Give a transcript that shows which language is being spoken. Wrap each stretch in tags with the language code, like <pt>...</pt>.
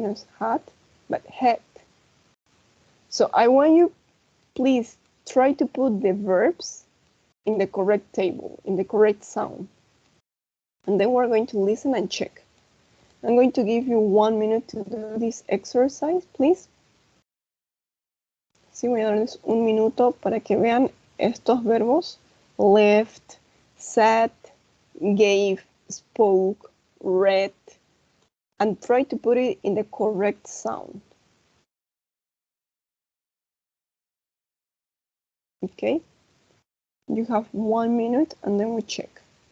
<es>No es</es> <en>hat, but head. So I want you, please, try to put the verbs in the correct table, in the correct sound. And then we're going to listen and check. I'm going to give you 1 minute to do this exercise, please.</en> <es>Sí, voy a darles un minuto para que vean estos verbos.</es> <en>Left, sat, gave, spoke, read, and try to put it in the correct sound. Okay? You have 1 minute and then we check.</en>